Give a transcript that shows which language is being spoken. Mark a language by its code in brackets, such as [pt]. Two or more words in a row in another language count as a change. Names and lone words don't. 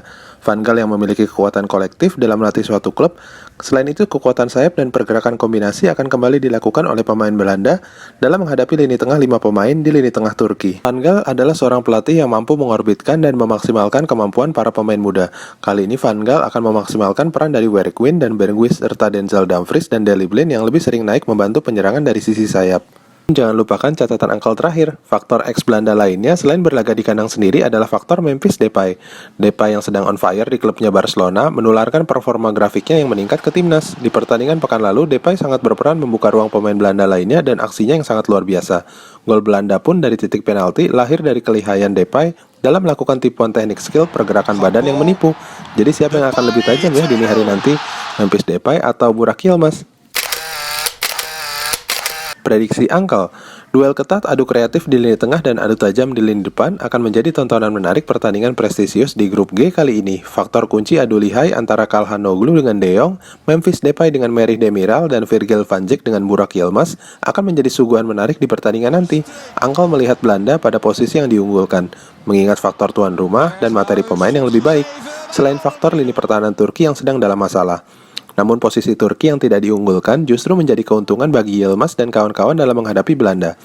[id] Van Gaal yang memiliki kekuatan kolektif dalam melatih suatu klub, selain itu kekuatan sayap dan pergerakan kombinasi akan kembali dilakukan oleh pemain Belanda dalam menghadapi lini tengah 5 pemain di lini tengah Turki. Van Gaal adalah seorang pelatih yang mampu mengorbitkan dan memaksimalkan kemampuan para pemain muda. Kali ini Van Gaal akan memaksimalkan peran dari Bergwijn dan Berghuis serta Denzel Dumfries dan Daley Blind yang lebih sering naik membantu penyerangan dari sisi sayap. Jangan lupakan catatan angka terakhir. Faktor X Belanda lainnya selain berlaga di kandang sendiri adalah faktor Memphis Depay. Depay yang sedang [en] on fire [id] di klubnya Barcelona menularkan performa grafiknya yang meningkat ke timnas. Di pertandingan pekan lalu, Depay sangat berperan membuka ruang pemain Belanda lainnya dan aksinya yang sangat luar biasa. Gol Belanda pun dari titik penalti lahir dari kelihayan Depay dalam melakukan tipuan teknik skill pergerakan badan yang menipu. Jadi siapa yang akan lebih tajam ya dini hari nanti? Memphis Depay atau Burak Yilmaz? Prediksi Uncle. Duel ketat, adu kreatif di lini tengah dan adu tajam di lini depan akan menjadi tontonan menarik pertandingan prestisius di grup G kali ini. Faktor kunci adu lihai antara Calhanoglu dengan De Jong, Memphis Depay dengan Merih Demiral, dan Virgil van Dijk dengan Burak Yilmaz akan menjadi suguhan menarik di pertandingan nanti. Uncle melihat Belanda pada posisi yang diunggulkan, mengingat faktor tuan rumah dan materi pemain yang lebih baik, selain faktor lini pertahanan Turki yang sedang dalam masalah. Namun posisi Turki yang tidak diunggulkan justru menjadi keuntungan bagi Yilmaz dan kawan-kawan dalam menghadapi Belanda.